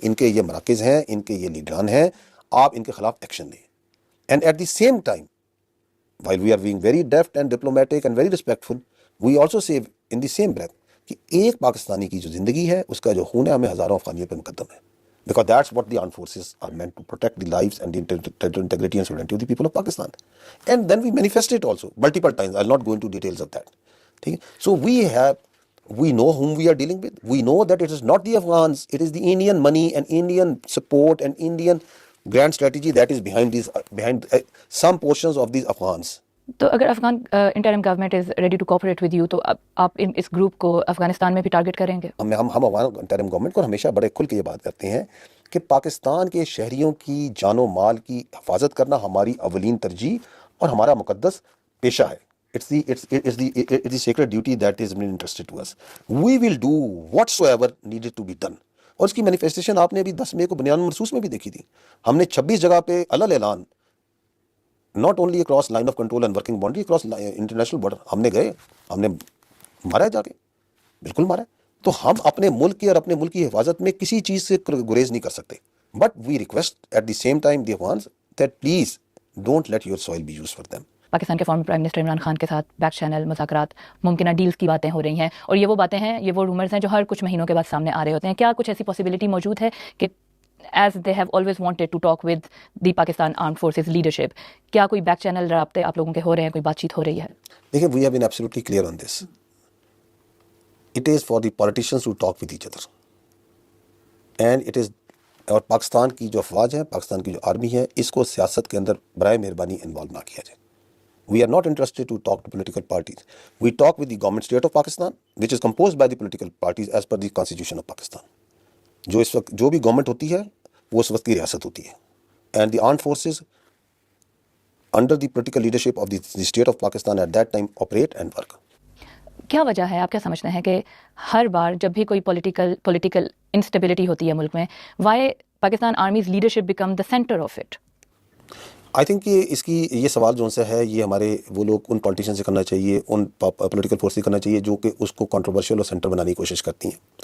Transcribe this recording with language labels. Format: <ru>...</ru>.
<ur>ان کے یہ مراکز ہیں, ان کے یہ لیڈران ہیں, آپ ان کے خلاف ایکشن لیں.</ur> <en>and at the same time while we are being very deft and diplomatic and very respectful, we also say in the same breath</en> <ur>کہ ایک پاکستانی کی جو زندگی ہے اس کا جو خون ہے ہمیں ہزاروں افغانیوں پہ مقدم ہے.</ur> <en>Because that's what the armed forces are meant to protect the lives and the territorial integrity and sovereignty of the people of Pakistan. And then we manifest it also multiple times. I'll not go into details of that. So we know whom we are dealing with. We know that it is not the Afghans, it is the Indian money and Indian support and Indian grand strategy that is behind some portions of these Afghans.</en> <ur>تو اگر Afghan interim government</ur> <en>is ready to cooperate with you</en> <ur>تو آپ اس group کو افغانستان میں بھی target کریں گے؟ ہم افغان انٹرم گورنمنٹ کو ہمیشہ بڑے کھل کے یہ بات کرتے ہیں کہ پاکستان کے شہریوں کی جان و مال کی حفاظت کرنا ہماری اولین ترجیح اور ہمارا مقدس پیشہ ہے.</ur> <en>It's the sacred duty that is interested to us. We will do whatsoever needed to be done.</en> <ur>اور اس کی مینیفیسٹیشن آپ نے ابھی 10 مئی کو بنیان مرسوس میں بھی دیکھی تھی. ہم نے 26 جگہ پہ علل اعلان</ur> <en>not only across line of control and working boundary across international border</en> <ur>ہم نے گئے, ہم نے مارا ہے جا کے, بالکل مارا ہے. تو ہم اپنے ملک کی اور اپنے ملک کی حفاظت میں کسی چیز سے گریز نہیں کر سکتے.</ur> <en>But we request at the same time the Afghans that please don't let your soil be use for them.</en> <ur>Pakistan کے former prime minister Imran Khan کے ساتھ بیک چینل مذاکرات, ممکنہ ڈیلز کی باتیں ہو رہی ہیں, اور یہ وہ باتیں ہیں, یہ وہ رومرز ہیں جو ہر کچھ مہینوں کے بعد سامنے آ رہے ہوتے ہیں. کیا کچھ ایسی پاسبلٹی موجود ہے کہ</ur> <en>as they have always wanted to talk with the Pakistan armed forces leadership,</en> <ur>کیا کوئی بیک چینل رابطے آپ لوگوں کے ہو رہے ہیں, کوئی بات چیت ہو رہی ہے؟</ur> <en>دیکھیں, we have been absolutely clear on this. It is for the politicians to talk with each other and it is,</en> <ur>اور پاکستان کی جو افواج ہے, پاکستان کی جو آرمی ہے, اس کو سیاست کے اندر برائے مہربانی انوالو نہ کیا جائے.</ur> <en>We are not interested to talk to political parties. We talk with the government state of Pakistan, which is composed by the political parties as per the constitution of Pakistan.</en> <ur>جو اس وقت جو بھی government ہوتی ہے وہ اس وقت کی ریاست ہوتی ہے.</ur> <en>And the armed forces under the political leadership of the state of Pakistan at that time operate and work.</en> <ur>کیا وجہ ہے, آپ کیا سمجھتے ہیں کہ ہر بار جب بھی کوئی پولیٹیکل انسٹیبلٹی ہوتی ہے ملک میں,</ur> <en>Why Pakistan army's leadership become the centre of it?</en> <ur>I think کہ اس کی یہ سوال جو سا ہے, یہ ہمارے وہ لوگ ان پولیٹیشین سے کرنا چاہیے, ان پولیٹیکل فورس سے کرنا چاہیے جو کہ اس کو کنٹروورشل اور سینٹر بنانے کی کوشش کرتی ہیں.</ur>